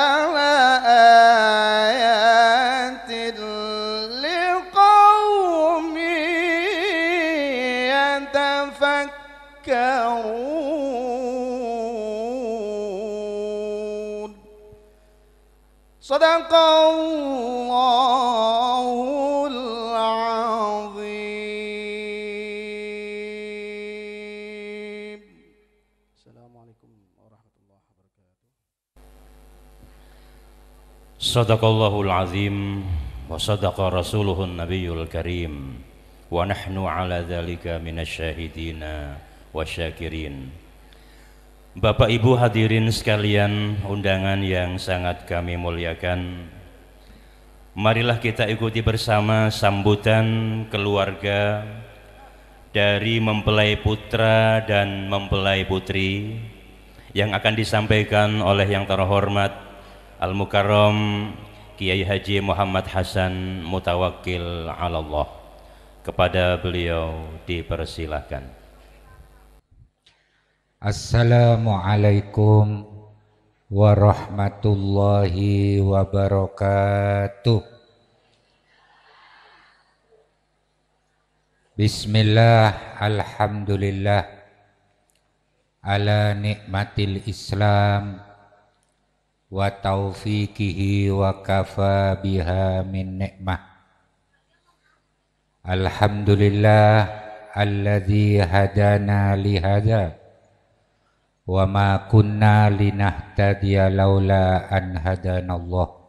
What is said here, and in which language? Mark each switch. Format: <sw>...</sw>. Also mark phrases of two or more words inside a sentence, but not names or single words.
<ar>لآيات لقوم يتفكرون صدق الله العظيم. السلام عليكم ورحمة الله وبركاته. صدق الله العظيم وصدق رسوله النبي الكريم ونحن على ذلك من الشاهدين والشاكرين.</ar> <id>Bapak Ibu hadirin sekalian, undangan yang sangat kami muliakan, marilah kita ikuti bersama sambutan keluarga dari mempelai putra dan mempelai putri yang akan disampaikan oleh yang terhormat Al-Mukarram Kiai Haji Muhammad Hasan Mutawakkil 'alallah. Kepada beliau dipersilahkan.</id> <ar>السلام عليكم ورحمة الله وبركاته. Bismillah, الحمد لله على نعمة الإسلام وتوفيقه وكفى بها من نعمة. الحمد لله الذي هدانا لهذا وما كنا لنهتدي لولا أن هدانا الله.</ar>